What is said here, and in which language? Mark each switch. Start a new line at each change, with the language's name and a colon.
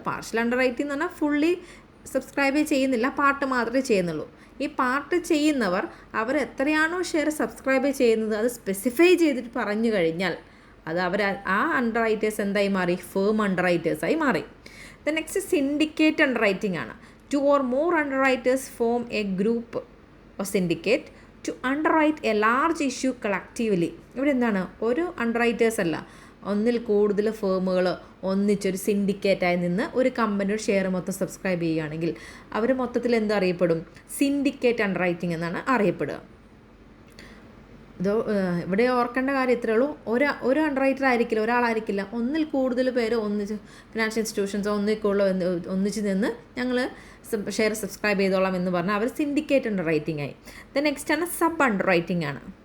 Malayalam: Partial അണ്ടർറൈറ്റിംഗ് എന്ന് പറഞ്ഞാൽ fully subscribe ചെയ്യുന്നില്ല, പാർട്ട് മാത്രമേ ചെയ്യുന്നുള്ളൂ. ഈ പാർട്ട് ചെയ്യുന്നവർ അവർ എത്രയാണോ ഷെയർ സബ്സ്ക്രൈബ് ചെയ്യുന്നത് അത് സ്പെസിഫൈ ചെയ്തിട്ട് പറഞ്ഞു കഴിഞ്ഞാൽ അത് ആ അണ്ടർറൈറ്റേഴ്സ് എന്തായി മാറി, ഫേം അണ്ടർറൈറ്റേഴ്സായി മാറി. ദ നെക്സ്റ്റ് സിൻഡിക്കേറ്റ് അണ്ടർറൈറ്റിംഗ് ആണ്.
English: 2 or more underwriters form a group or syndicate to underwrite a large issue collectively.
Malayalam: ഇവിടെ എന്താണ്, ഒരു അണ്ടർറൈറ്റേഴ്സ് അല്ല, ഒന്നിൽ കൂടുതൽ ഫേമുകൾ ഒന്നിച്ചൊരു സിൻഡിക്കേറ്റായി നിന്ന് ഒരു കമ്പനിയുടെ ഷെയർ മൊത്തം സബ്സ്ക്രൈബ് ചെയ്യുകയാണെങ്കിൽ അവർ മൊത്തത്തിൽ എന്താ അറിയപ്പെടും, സിൻഡിക്കേറ്റ് അണ്ടർറൈറ്റിംഗ് എന്നാണ് അറിയപ്പെടുക. ഇവിടെ ഓർക്കേണ്ട കാര്യം ഇത്രയേ ഉള്ളൂ, ഒരു അണ്ടർറൈറ്റർ ആയിരിക്കില്ല, ഒരാളായിരിക്കില്ല, ഒന്നിൽ കൂടുതൽ പേര് ഒന്നിച്ച് ഫിനാൻഷ്യൽ ഇൻസ്റ്റിറ്റ്യൂഷൻസ് ഒന്നിച്ച് നിന്ന് ഞങ്ങൾ ഷെയർ സബ്സ്ക്രൈബ് ചെയ്തോളാം എന്ന് പറഞ്ഞാൽ അവർ സിൻഡിക്കേറ്റ് അണ്ടർറൈറ്റിംഗ് ആയി. ദ നെക്സ്റ്റ് ആണ് സബ് അണ്ടർറൈറ്റിംഗ് ആണ്.